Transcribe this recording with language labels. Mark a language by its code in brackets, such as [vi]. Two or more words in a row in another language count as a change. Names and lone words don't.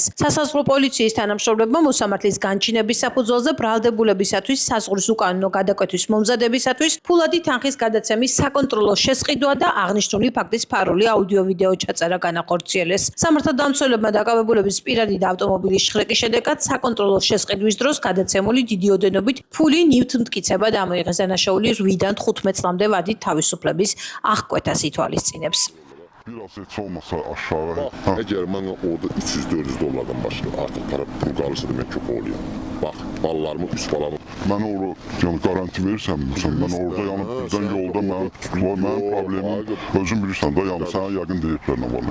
[ka] სასაზღვრო პოლიციის თანამშრომლებმა მოსამართლის განჩინების საფუძველზე ბრალდებულებისათვის საზღვრის უკანონო გადაკვეთის მომზადებისათვის ფულადი თანხის გადაცემის საკონტროლო შესყიდვა და აღნიშნული ფაქტის ფარული აუდიო-ვიდეო ჩაწერა განახორციელეს. სამართალდამცველებმა დაკავებულების პირადი და ავტომობილის შხრეკის შედეგად საკონტროლო შესყიდვის დროს გადაცემული დიდი ოდენობით ფული ნივთმტკიცებად ამოიღეს. დანაშაული 8-დან 15 წლამდე ვადით თავისუფლების აღკვეთას ითვალისწინებს. [az] Biraz heç olmasa aşağı. Əgər mən orada 300-400 dollardan başqa artıq para pul qalırsa demək ki, oluyam. Bax, balalarımı, 3 balamı. Mən orada yəni garanti verirsən, mən orada yəni birdən yolda mənim problemim özün bilirsən də, yəni sənə yəqin deyiblər nə var.